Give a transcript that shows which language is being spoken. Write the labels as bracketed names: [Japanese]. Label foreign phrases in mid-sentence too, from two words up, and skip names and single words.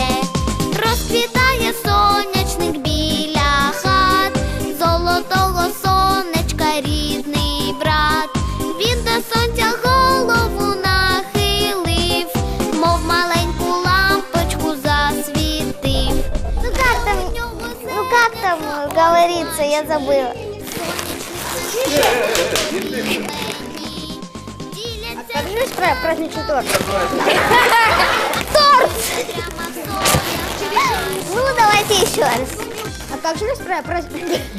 [Ukrainian] Розквітає сонячник біля хат, золотого сонечка рідний брат. Він до сонця голову нахилив, мов маленьку лампочку засвітив. [Russian] Ну как там говорится, я забыла. Как же наш праздничный торт? Торт! Ну, давайте еще раз. А как же наш праздничный